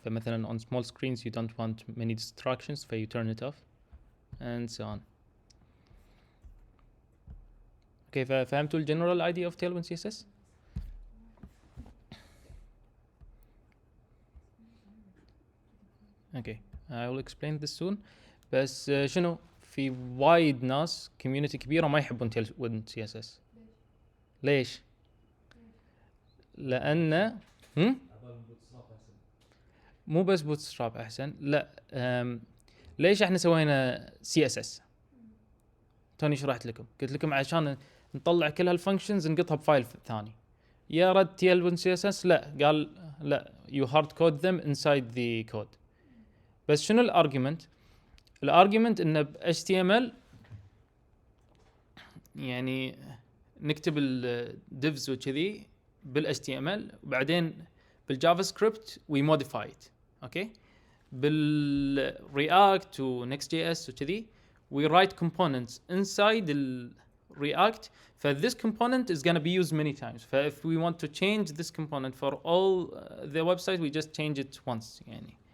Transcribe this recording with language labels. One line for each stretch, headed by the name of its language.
Arabic: فمثلا
English: on small screens you don't want many distractions, so you turn it off and so on. Okay,
Arabic: فهمتوا
English: general idea of Tailwind CSS? Okay, I will explain this soon.
Arabic: بس شنو في وايد ناس community كبيرة ما يحبون Tailwind CSS. ليش؟ لأن مو بس بوتستراب أحسن، لا ليش احنا سوينا CSS؟ توني شرحت لكم، قلت لكم عشان نطلع كل هالفانكشنز نقطها بفايل ثاني. يا رد
English: Tailwind CSS
Arabic: لا، قال لا
English: you hard code them inside the code.
Arabic: بس شنو الارجيومنت؟ الارجيومنت انه ب HTML يعني نكتب الديفز وكذي بال HTML وبعدين بالجافا سكريبت
English: we modify it.
Arabic: اوكي، بالرياكت و NextJS وكذي
English: we write components inside the React. This component is going to be used many times. If we want to change this component for all the website we just change it once
Arabic: يعني.